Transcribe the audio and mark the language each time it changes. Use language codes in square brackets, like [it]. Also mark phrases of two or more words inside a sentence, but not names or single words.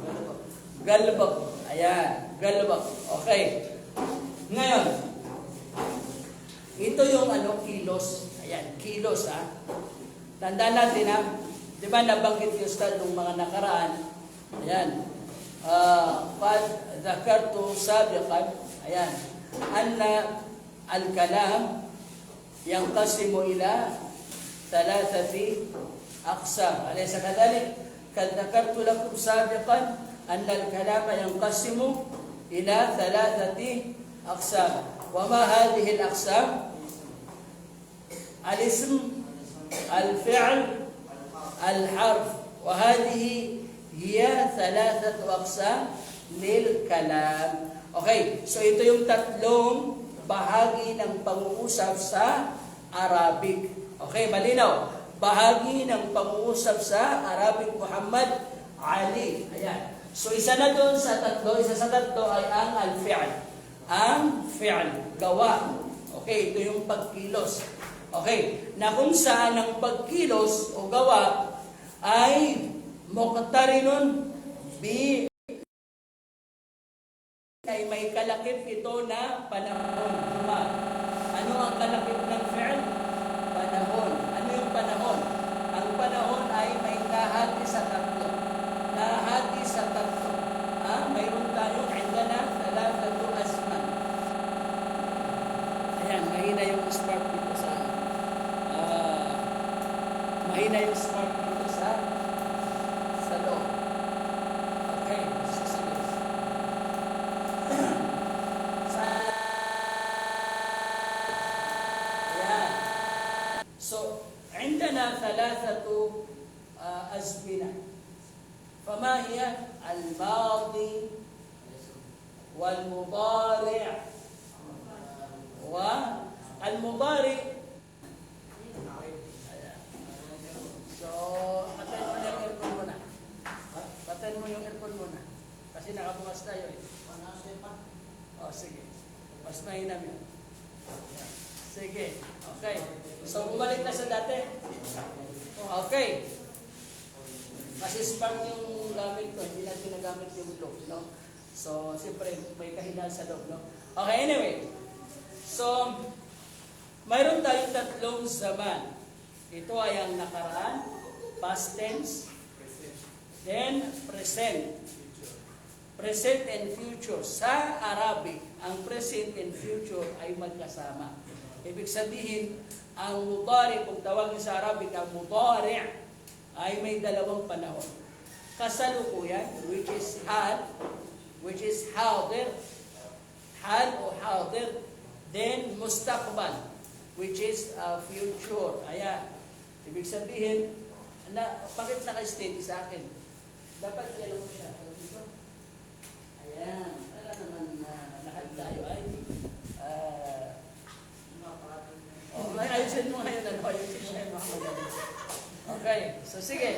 [tl] Galbak. Ayan. Galbak. Okay. Ngayon, ito yung kilos. Ayan, kilos Tandaan natin ha, di ba nabanggit yung Ustad ng mga nakaraan, ayan, [ar] قد ذكرت سابقا, ayan, أن الكلام ينقسم إلى ثلاثة أقسام. أليس كذلك? قد ذكرت لكم سابقا أن الكلام ينقسم إلى ثلاثة أقسام. وما هذه الأقسام؟ الاسم، الفعل، الحرف. وهذه هي ثلاثة أقسام للكلام. [tl] Okay, so ito yung tatlong bahagi ng pag-uusap sa Arabic. Okay, malinaw. Bahagi ng pag-uusap sa Arabic, Muhammad Ali. Ayan. So isa na doon sa tatlo, isa sa tatlo ay ang al-fi'l. Ang fi'l, gawa. Okay, ito yung pagkilos. Okay, na kung saan ang pagkilos o gawa ay [ar] مقترن ب [tl] ay may kalakip ito na panahon. Ano ang kalakip ng fi'l? Panahon. Ano yung panahon? Ang panahon ay may nahati sa tatlo. Nahati sa tatlo. Mayroon tayong [ar] عندنا ثلاثة أزمنة. [tl] Ayan, mahina yung spark dito sa mahina yung spark dito sa loob. Okay, sige. So, [ar] عندنا ثلاثة أزمنة. فما هي؟ الماضي والمضارع والمضارع. [tl] So, patayin mo yung aircon muna. Patayin mo yung aircon muna. Kasi nakabukas tayo eh. Oh, sige. Mas mahinam yun. Sige. Okay. So, bumalik na sa dati. Okay. Kasi spark yung gamit ko. Hindi natin nagamit yung loob, no? So, siyempre, may kahinaan sa loob, no? [en] Okay, anyway. [tl] So, mayroon tayong tatlong zaman. Ito ay ang nakaraan, [en] past tense, then present. Present and future. [tl] Sa Arabic, ang [en] present and future [tl] ay magkasama. Ibig sabihin, ang mudari, kung tawagin sa Arabic, ang mudari ay may dalawang panahon. Kasalukuyan, [en] which is hal, which is hadir, hal o hadir, then mustaqbal, which is future. [tl] Ayan. Ibig sabihin, bakit naka-steady sa akin? Dapat yellow mo siya. Ayan. Para naman lahat tayo ay ayusin mo ngayon. Ayusin mo ngayon. Okay. So, sige.